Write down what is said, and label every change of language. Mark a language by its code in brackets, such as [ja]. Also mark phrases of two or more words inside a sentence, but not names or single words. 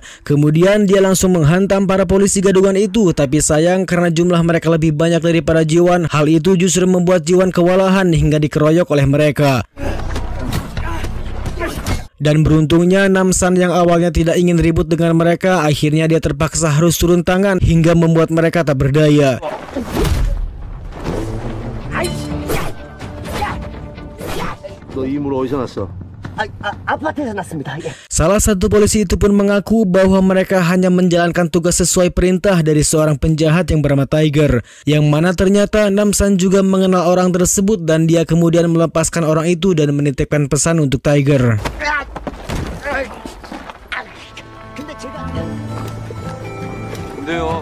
[id] Kemudian dia langsung menghantam para polisi gadungan itu, tapi sayang karena jumlah mereka lebih banyak daripada Jiwan, hal itu justru membuat Jiwan kewalahan hingga dikeroyok oleh mereka. Dan beruntungnya Namsan yang awalnya tidak ingin ribut dengan mereka, akhirnya dia terpaksa harus turun tangan hingga membuat mereka tak berdaya. [ko] 너 이 물 어디서 났어? 아파트에서 났습니다. 예. [id] Salah satu polisi itu pun mengaku bahwa mereka hanya menjalankan tugas sesuai perintah dari seorang penjahat yang bernama Tiger, yang mana ternyata Namsan juga mengenal orang tersebut dan dia kemudian melepaskan orang itu dan menitipkan pesan untuk Tiger. [ko] 근데요.